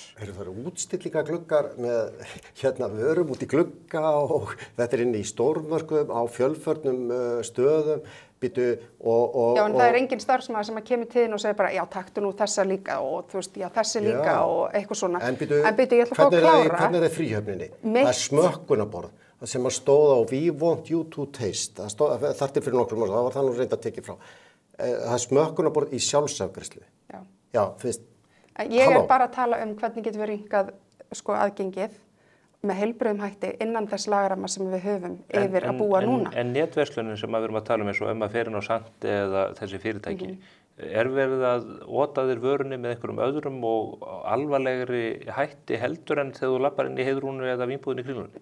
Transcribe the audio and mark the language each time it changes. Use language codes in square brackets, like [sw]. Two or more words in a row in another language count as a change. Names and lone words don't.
[is] Það eru útstillingagluggar með vörum út í glugga og þetta er inni í stórmörkuðum á fjölförnum stöðum. Já, en það er engin starfsmaður sem að kemur til þín og segir bara, já, taktu nú þessa líka og þú veist, já, þessi líka og eitthvað svona. En býtu, ég ætla að fá að klára. Hvernig er það fríhöfninni? Það er smökkunarborð sem að stóð á [en] We want you to taste. [is] Þar til fyrir nokkrum ára, það var það nú reynd að tekið frá. Það er smökkunarborð í sjálfsafgreiðslu. Já, fyrst. Ég er bara að tala hvernig getum við rýnkað aðgengið með heilbrigðum hætti innan þess lagaramma sem við höfum yfir að búa núna. En netverslunin sem við erum að tala um eins og fer inn á Sandi eða þessi fyrirtæki, er verið að ota þér vörunni með einhverjum öðrum og alvarlegri hætti heldur en þegar þú lappar inn í Heiðrúnu eða vínbúðinni í Kringlunni?